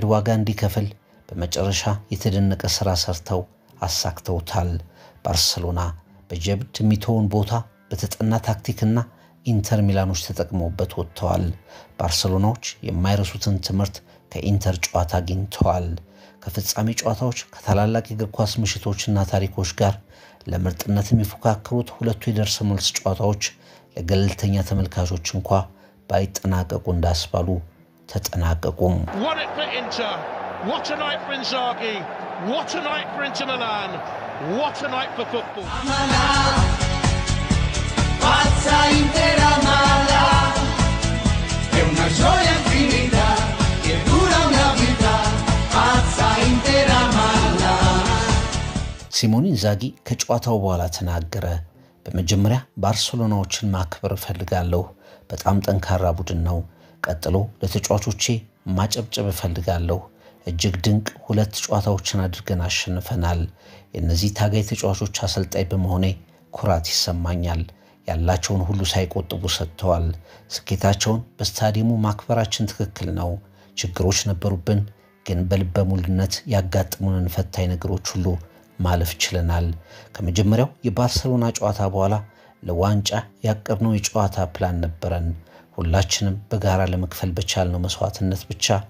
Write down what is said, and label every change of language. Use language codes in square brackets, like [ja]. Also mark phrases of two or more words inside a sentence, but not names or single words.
[am] ዋጋ እንዲከፍል በመጨረሻ የተደነቀ ሥራ ሰርተው አሳክተውታል። ባርሰሎና በጀብድ የሚተውን ቦታ በተጠና ታክቲክና ኢንተር ሚላኖች ተጠቅመውበት ወጥተዋል። ባርሰሎናዎች የማይረሱትን ትምህርት ከኢንተር ጨዋታ አግኝተዋል። ከፍጻሜ ጨዋታዎች ከታላላቅ የእግር ኳስ ምሽቶችና ታሪኮች ጋር ለምርጥነት የሚፎካከሩት ሁለቱ የደርሶ መልስ ጨዋታዎች ለገለልተኛ ተመልካቾች እንኳ ባይጠናቀቁ እንዳስባሉ ተጠናቀቁም። [en] What a night for Inzaghi, what a night for Inter Milan, what a night for football. [it] Pazza intera mala, è una gioia infinita che dura una vita. Pazza intera mala. [am] ሲሞኔ ኢንዛጊ ከጨዋታው በኋላ ተናገረ። በመጀመሪያ ባርሴሎናዎችን ማክበር እፈልጋለሁ። በጣም ጠንካራ ቡድን ነው። ቀጥሎ ለተጫዋቾቼ ማጨብጨብ እፈልጋለሁ። እጅግ ድንቅ ሁለት ጨዋታዎችን አድርገን አሸንፈናል። የነዚህ ታጋይ ተጫዋቾች አሰልጣኝ በመሆኔ ኩራት ይሰማኛል። ያላቸውን ሁሉ ሳይቆጥቡ ሰጥተዋል። ስኬታቸውን በስታዲየሙ ማክበራችን ትክክል ነው። ችግሮች ነበሩብን፣ ግን በልበ ሙሉነት ያጋጠሙንን ፈታኝ ነገሮች ሁሉ ማለፍ ችለናል። ከመጀመሪያው የባርሴሎና ጨዋታ በኋላ ለዋንጫ ያቀርነው የጨዋታ ፕላን ነበረን። ሁላችንም በጋራ ለመክፈል በቻልነው መስዋዕትነት ብቻ